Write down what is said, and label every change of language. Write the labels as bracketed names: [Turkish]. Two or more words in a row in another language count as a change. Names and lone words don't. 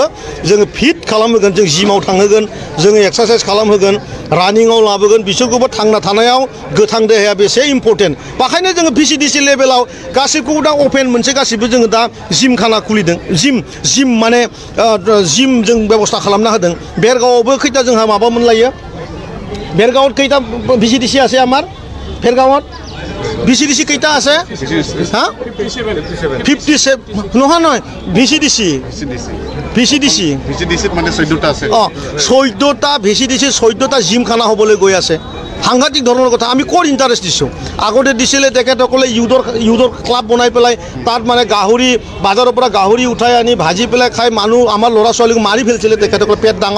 [Bodo] जोङो फिट खालामहोगोन जों जिमाव थांहोगोन जोङो एक्सारसाइज खालामहोगोन रानिंआव लाबोगोन बिसोरखौबो थांना थानायाव गोथां देहाया बेसे इम्पर्टेन्ट बेखायनो जोङो भिसिडिसि लेभेलाव गासैखौबो दा अपेन मोनसे गासैबो जोङो दा जिमखाना खुलिदों जिम माने जिम जों बेबस्था खालामना होदों बेरगावआवबो खैथा जोंहा माबा मोनलायो [Assamese] বেৰগাঁৱত কেইটা VCDC আছে আমাৰ বেৰগাঁৱত VCDC কেইটা আছে হা 57 নহয় VCDC মানে 14টা আছে 14টা VCDC 14টা জিমখানা হ'বলৈ গৈ আছে সাংঘাতিক ধৰণৰ কথা আমি ক'ত ইণ্টাৰেষ্ট দিছোঁ আগতে দিছিলে তেখেতসকলে ইউথৰ ক্লাব বনাই পেলাই তাত মানে গাহৰি বাজাৰৰ পৰা গাহৰি উঠাই আনি ভাজি পেলাই খাই মানুহ আমাৰ ল'ৰা ছোৱালীক মাৰি ফেলিছিলে তেখেতসকলে পেট ডাঙৰ